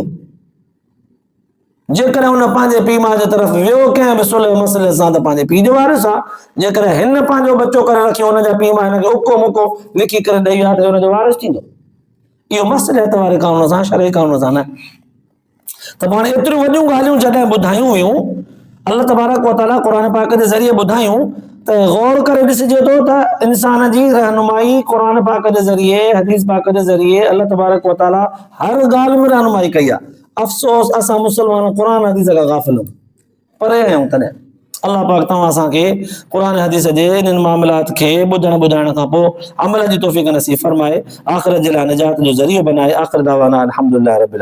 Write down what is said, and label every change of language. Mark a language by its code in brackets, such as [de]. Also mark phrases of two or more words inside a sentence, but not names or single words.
[sd] जेकॾहिं हुन पंहिंजे पीउ माउ जे तरफ़ वियो कंहिं बि सुलह मसइले सां त पंहिंजे पीउ जो वारिस आहे, जेकॾहिं हिन पंहिंजो बच्चो करे रखियो हुनजा पीउ माउ हिनखे उको मुको लिखी करे ॾेई विया त हुनजो वारिस थींदो। इहो मसइलियत वारे कानून सां, शरई कानून सां न। त हाणे एतिरियूं वॾियूं ॻाल्हियूं जॾहिं ॿुधायूं हुयूं, [ar] الله تبارك وتعالى [sd] क़ुर पाक जे ज़रिए ॿुधायूं त गौर करे ॾिसिजे थो त इंसान जी रहनुमाई क़ुर पाक जे ज़रिए, हदीस पाक जे ज़रिए [ar] الله تبارك وتعالى [sd] हर ॻाल्हि में रहनुमाई कई आहे। अफ़सोस असां मुस्लमान क़ुर हदीस खां गाफ़िल आहियूं, परे आहियूं। तॾहिं अल्लाह पाक तव्हां असांखे क़ुर हदीस जे इन्हनि मामलात खे ॿुधाइण खां पोइ अमल जी तौफ़ीक़ नसीब फरमाए, आख़िरत जे लाइ निजात जो ज़रियो बनाए। [ar] آخر دعوانا الحمد لله رب العالمين.